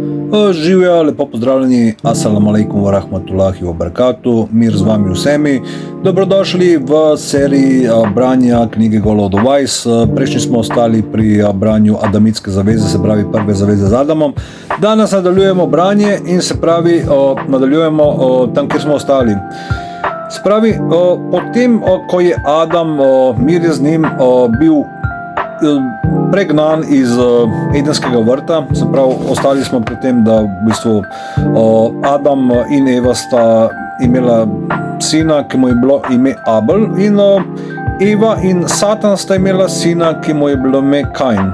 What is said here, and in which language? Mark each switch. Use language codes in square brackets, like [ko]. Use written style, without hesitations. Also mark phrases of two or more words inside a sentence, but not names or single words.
[sl] Živjo, lepo pozdravljeni, [ar] السلام عليكم ورحمة الله وبركاته, [sl] mir z vami vsemi. Dobrodošli v seriji branja knjige Golov Advice. Prejšnji smo ostali pri branju Adamitske zaveze, se pravi prve zaveze z Adamom. Danes nadaljujemo branje in se pravi nadaljujemo tam, kjer smo ostali. Se pravi, potem, ko je Adam, mir je z njim, bil pregnan iz Edenskega vrta, se pravi, ostali smo pri tem, da v bistvu Adam in Eva sta imela sina, ki mu je bilo ime Abel, in Eva in Satan sta imela sina, ki mu je bilo ime Kain.